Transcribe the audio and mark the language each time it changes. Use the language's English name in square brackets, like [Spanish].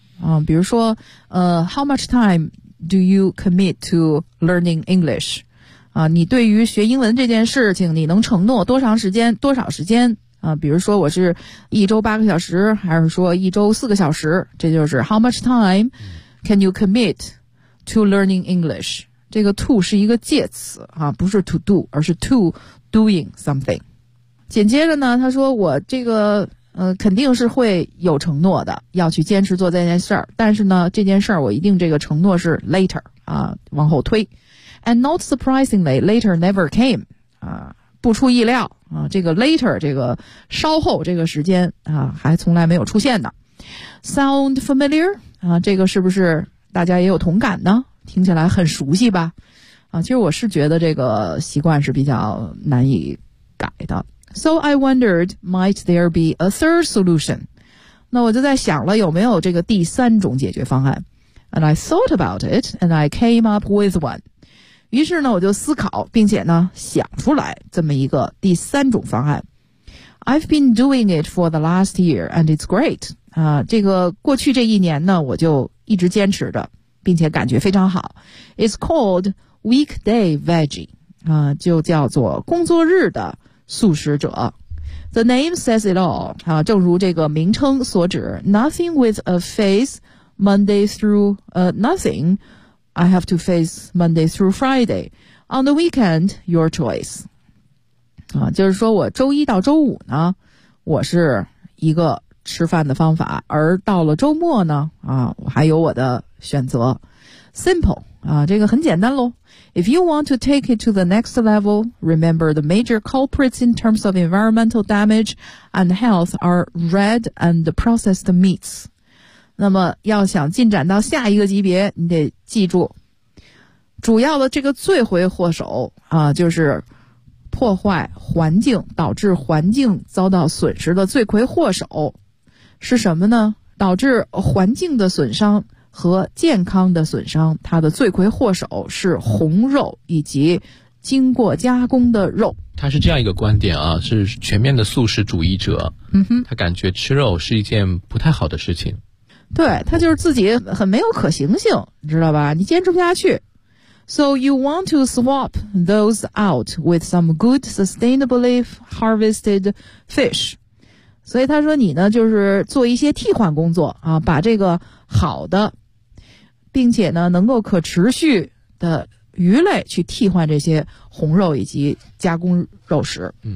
[Chinese] 啊，比如说， [English] how much time do you commit to learning English? [Chinese] 啊，你对于学英文这件事情，你能承诺多长时间？多少时间？啊，比如说我是1周8个小时，还是说1周4个小时？这就是 [English] how much time can you commit to learning English？ [Chinese] 这个 to 是一个介词啊，不是 to do， 而是 to doing something。紧接着呢，他说我这个肯定是会有承诺的，要去坚持做这件事儿。但是呢，这件事儿我一定这个承诺是 later 啊，往后推。 [English] And not surprisingly, later never came 啊。 [Chinese] 不出意料啊，这个 later 这个稍后这个时间啊，还从来没有出现呢。 [English] Sound familiar [Chinese] 啊，这个是不是大家也有同感呢？听起来很熟悉吧？啊，其实我是觉得这个习惯是比较难以改的。 [English] So I wondered, might there be a third solution? [Chinese] 那我就在想了，有没有这个第三种解决方案 [English] ？And I thought about it, and I came up with one. [Chinese] 于是呢，我就思考，并且呢，想出来这么一个第三种方案。 [English] I've been doing it for the last year, and it's great. [Chinese] 啊，这个过去这一年呢，我就一直坚持着，并且感觉非常好。 [English] It's called weekday veggie. [Chinese] 啊，就叫做工作日的素食者。 [English] The name says it all. [Chinese] 啊，正如这个名称所指 [English] ，Nothing with a face Monday through nothing. I have to face Monday through Friday. On the weekend, your choice. [Chinese] 啊，就是说我周一到周五呢，我是一个吃饭的方法，而到了周末呢，啊，我还有我的选择。 [English] Simple. [Chinese] 啊，这个很简单咯。 [English] If you want to take it to the next level, remember the major culprits in terms of environmental damage and health are red and processed meats. [Chinese] 那么要想进展到下一个级别，你得记住主要的这个罪魁祸首啊，就是破坏环境导致环境遭到损失的罪魁祸首是什么呢？导致环境的损伤和健康的损伤，它的罪魁祸首是红肉以及经过加工的肉。他是这样一个观点啊，是全面的素食主义者。嗯哼，他感觉吃肉是一件不太好的事情。对，他就是自己很没有可行性，你知道吧？你坚持不下去。 [English] So you want to swap those out with some good sustainably harvested fish. [Chinese] 所以他说你呢就是做一些替换工作啊，把这个好的并且呢能够可持续的鱼类去替换这些红肉以及加工肉食。